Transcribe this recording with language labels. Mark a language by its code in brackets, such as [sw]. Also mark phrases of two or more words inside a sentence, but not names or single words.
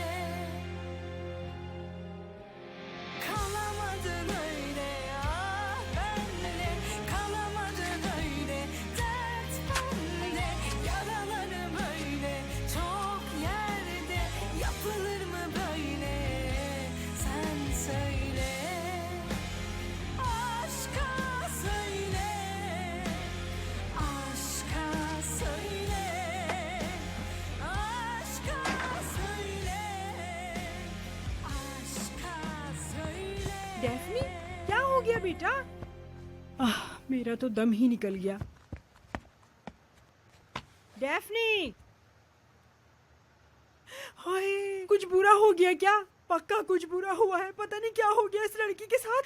[tr] Kalamadın öyle, ah benle, kalamadın öyle, dert bende, yaralarım öyle, çok yerde, yapılır mı böyle, sen söyle. Aşka söyle, aşka söyle, aşka söyle, aşka söyle. [hi] डैफ्नी, क्या हो गया बेटा? मेरा तो दम ही निकल गया। डैफ्नी, हाय, कुछ बुरा हो गया क्या? पक्का कुछ बुरा हुआ है। पता नहीं क्या हो गया इस लड़की के साथ।